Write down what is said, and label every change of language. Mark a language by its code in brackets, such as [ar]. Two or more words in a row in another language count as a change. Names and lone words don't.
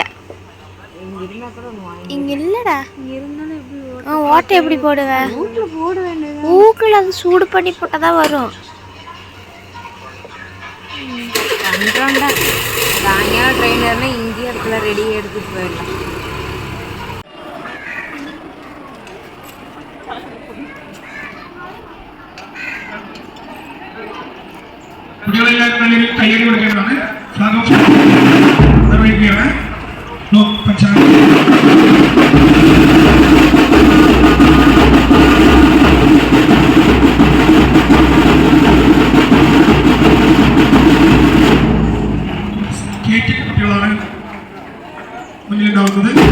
[ta] இங்கே இருந்தால் கூட ஒன்று இங்கே இல்லைடா. இங்கே இருந்தாலும் எப்படி ஓட்டை எப்படி போடுவேன்? வீட்டில் போட வேண்டியது. ஊக்கில் அது சூடு பண்ணி போட்டால் தான் வரும். பண்ணுறோம்டா. சாயங்காலம் ட்ரெயின் ஏறினா இங்கேயே இடத்துல ரெடியாக எடுத்துகிட்டு போயிடலாம். [ml] കുട്ടികളെല്ലാവരും കയ്യടി കൊടുക്കേണ്ടതാണ്. ഫ്ലാഗ് നിർവഹിക്കുകയാണ്. സ്റ്റേറ്റ് കുട്ടികളാണ് മുന്നിലുണ്ടാവുന്നത്.